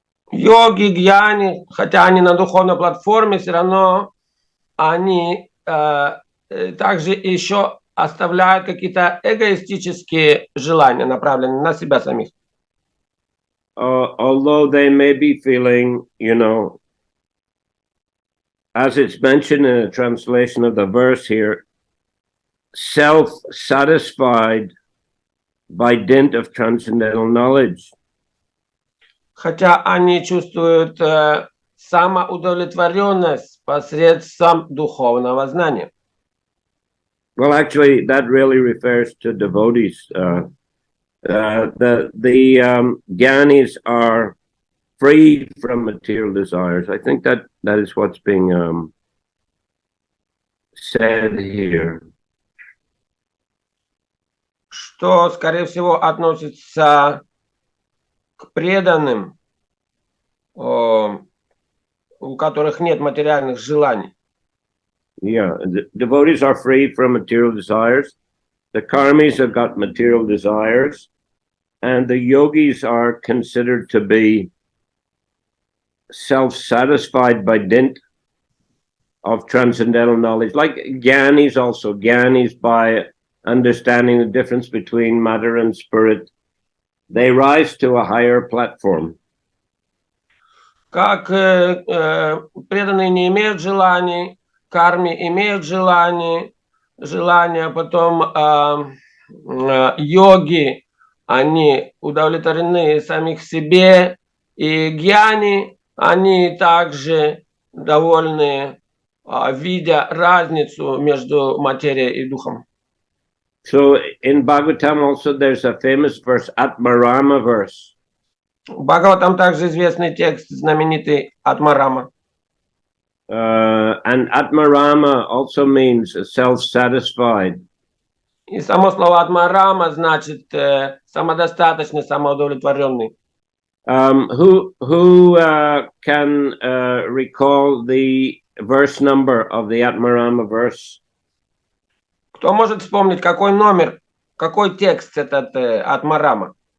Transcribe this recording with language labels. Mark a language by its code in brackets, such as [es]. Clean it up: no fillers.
[ru] Йоги, гьяни, хотя они на духовной платформе, все равно они также еще оставляют какие-то эгоистические желания, направленные на себя самих. [en] Although they may be feeling, as it's mentioned in the translation of the verse here, self-satisfied by dint of transcendental knowledge. [ru] Хотя они чувствуют самоудовлетворенность посредством духовного знания. [en] Well, actually, that really refers to devotees. The gyanis are free from material desires. I think that is what's being said here. [ru] Что, скорее всего, относится к преданным, у которых нет материальных желаний. [en] Yeah, the devotees are free from material desires. The karmis have got material desires, and the yogis are considered to be self-satisfied by dint of transcendental knowledge. Like gyanis also, gyanis by understanding the difference between matter and spirit, they rise to a higher platform. [ru] Как преданные не имеют желаний, карми имеют желания, потом йоги, они удовлетворены самих себе, и гьяни, они также довольны, видя разницу между материей и духом. [en] So in Bhagavatam also there's a famous verse, Atmarama verse. [ru] В Бхагаватам также известный текст, знаменитый Атмарама. [en] And Atmarama also means self-satisfied. [ru] И само слово Атмарама значит самодостаточный, самоудовлетворенный. [en] Who can recall the verse number of the Atmarama verse? [ru] Кто может вспомнить, какой номер, какой текст этот Атмарама?